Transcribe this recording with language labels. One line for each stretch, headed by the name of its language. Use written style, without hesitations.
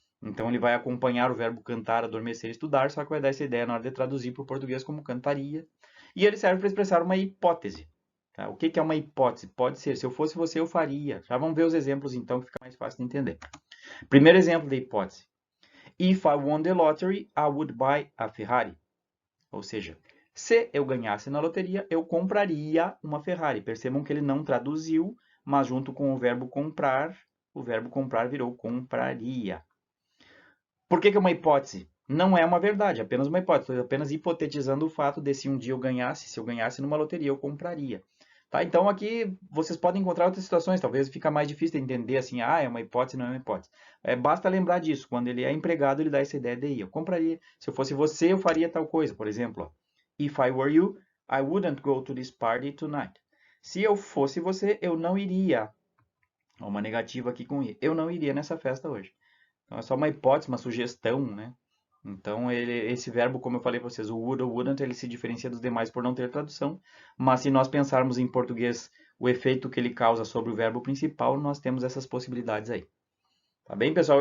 Portuguese: Então, ele vai acompanhar o verbo cantar, adormecer, estudar, só que vai dar essa ideia na hora de traduzir para o português como cantaria. E ele serve para expressar uma hipótese. Tá? O que é uma hipótese? Pode ser, se eu fosse você, eu faria. Já vamos ver os exemplos, então, que fica mais fácil de entender. Primeiro exemplo de hipótese.
English: If I won the lottery, I would buy a Ferrari.
Portuguese: Ou seja, se eu ganhasse na loteria, eu compraria uma Ferrari. Percebam que ele não traduziu, mas junto com o verbo comprar virou compraria. Por que é uma hipótese? Não é uma verdade, é apenas uma hipótese. Estou apenas hipotetizando o fato de se um dia se eu ganhasse numa loteria, eu compraria. Tá? Então aqui vocês podem encontrar outras situações, talvez fica mais difícil de entender assim, é uma hipótese, não é uma hipótese. Basta lembrar disso, quando ele é empregado, ele dá essa ideia de eu compraria, se eu fosse você, eu faria tal coisa. Por exemplo,
English: if I were you, I wouldn't go to this party tonight.
Portuguese: Se eu fosse você, eu não iria. Uma negativa aqui com i. Eu não iria nessa festa hoje. Então é só uma hipótese, uma sugestão, né? Então, esse verbo, como eu falei para vocês, o would ou wouldn't, ele se diferencia dos demais por não ter tradução. Mas se nós pensarmos em português o efeito que ele causa sobre o verbo principal, nós temos essas possibilidades aí. Tá bem, pessoal?